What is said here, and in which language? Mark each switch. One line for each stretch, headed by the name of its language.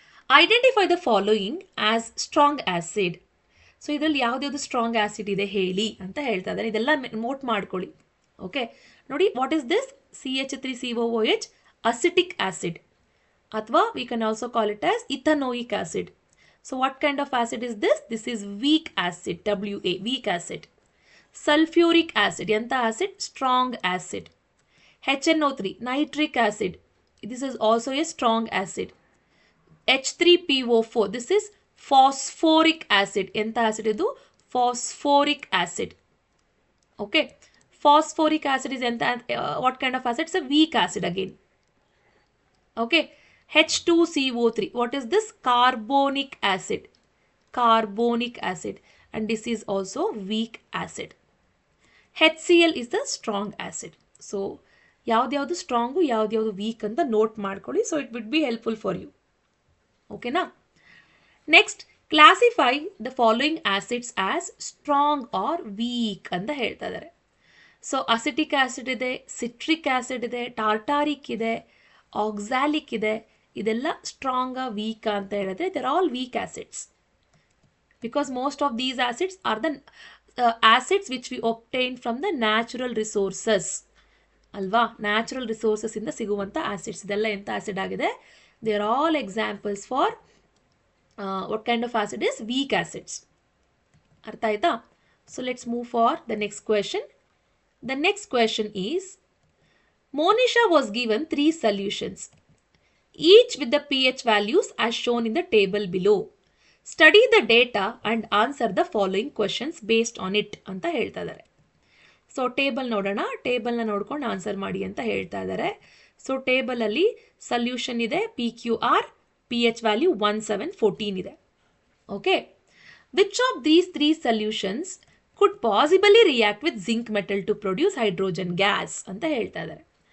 English: Identify the following as strong acid.
Kannada: So ಇದರಲ್ಲಿ ಯಾವ್ದು strong acid ಇದೆ ಹೇಳಿ ಅಂತ ಹೇಳ್ತಾ ಇದ್ದಾರೆ. ಇದೆಲ್ಲ ನೋಟ್ ಮಾಡ್ಕೊಳ್ಳಿ.
English: okay,
Kannada: ನೋಡಿ,
English: What is this? CH3COOH acetic acid, ಅಥವಾ we can also call it as ethanoic acid. So what kind of acid is this? This is weak acid, WA, weak acid. Sulfuric acid,
Kannada: yanta acid?
English: Strong acid. HNO3, nitric acid. This is also a strong acid. H3PO4, this is phosphoric acid.
Kannada: Yanta acid idu?
English: Phosphoric acid. Okay. Phosphoric acid is what kind of acid? It's a weak acid again. Okay. H2CO3, what is this? Carbonic acid. Carbonic acid, and this is also weak acid. HCl is the strong acid. So
Kannada: ಯಾವ್ದು strong ಯಾವ್ದು weak ಅಂತ note ಮಾಡ್ಕೊಳ್ಳಿ.
English: So it would be helpful for you. ಓಕೆನಾ? Next classify the following acids as strong or weak
Kannada: ಅಂತ ಹೇಳ್ತಾ ಇದ್ದಾರೆ. So acetic acid ಇದೆ, citric acid ಇದೆ, ಟಾರ್ಟಾರಿಕ್ ಇದೆ, ಆಕ್ಸಾಲಿಕ್ ಇದೆ. ಇದೆಲ್ಲ ಸ್ಟ್ರಾಂಗ್ ವೀಕ್ ಅಂತ ಹೇಳಿದ್ರೆ
English: they're all weak acids because most of these acids are the acids which we obtain from the natural resources
Kannada: ಅಲ್ವಾ. ನ್ಯಾಚುರಲ್ ರಿಸೋರ್ಸಸ್ ಇಂದ ಸಿಗುವಂಥ ಆಸಿಡ್ಸ್ ಇದೆಲ್ಲ ಎಂಥ ಆಸಿಡ್ ಆಗಿದೆ.
English: They are all examples for what kind of acid is weak acids.
Kannada: ಅರ್ಥ ಆಯ್ತಾ?
English: So let's move for the next question. The next question is, Monisha was given 3 solutions, each with the pH values as shown in the table below. Study the data and answer the following questions based on it
Kannada: ಅಂತ ಹೇಳ್ತಾ ಇದ್ದಾರೆ. So table ನೋಡೋಣ, ಟೇಬಲ್ನ ನೋಡ್ಕೊಂಡು answer ಮಾಡಿ ಅಂತ ಹೇಳ್ತಾ ಇದ್ದಾರೆ. ಸೊ ಟೇಬಲಲ್ಲಿ ಸಲ್ಯೂಷನ್ ಇದೆ, PQR, pH value 1714 ಇದೆ.
English: okay, which of these 3 solutions could possibly react with zinc metal to produce hydrogen gas
Kannada: ಅಂತ ಹೇಳ್ತಾ ಇದ್ದಾರೆ.